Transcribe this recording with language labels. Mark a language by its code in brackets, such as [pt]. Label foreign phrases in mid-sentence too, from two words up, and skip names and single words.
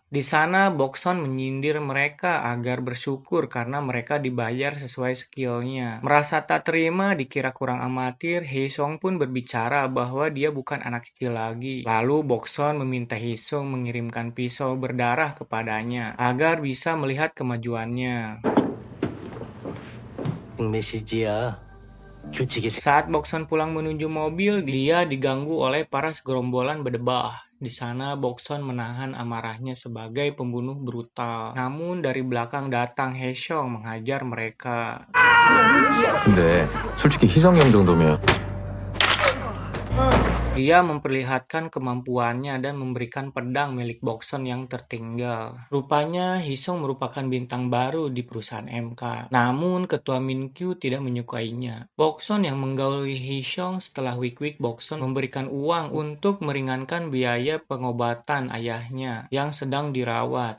[id] Di sana, Bokson menyindir mereka agar bersyukur karena mereka dibayar sesuai skillnya. Merasa tak terima dikira kurang amatir, Hee Seong pun berbicara bahwa dia bukan anak kecil lagi. Lalu Bokson meminta Hee Seong mengirimkan pisau berdarah kepadanya agar bisa melihat kemajuannya. [ko] 메시지야. 규칙이 [id] Saat Bokson pulang menuju mobil, dia diganggu oleh para segerombolan berdebah. Di sana Bokson menahan amarahnya sebagai pembunuh brutal. Namun dari belakang datang Hee Seong menghajar mereka. [ko] 근데 솔직히 희성이 형 정도면 [id] Dia memperlihatkan kemampuannya dan memberikan pedang milik Bokson yang tertinggal. Rupanya Hisong merupakan bintang baru di perusahaan MK. Namun ketua Minkyu tidak menyukainya. Bokson yang menggauli Hisong setelah Wik-Wik Bokson memberikan uang untuk meringankan biaya pengobatan ayahnya yang sedang dirawat.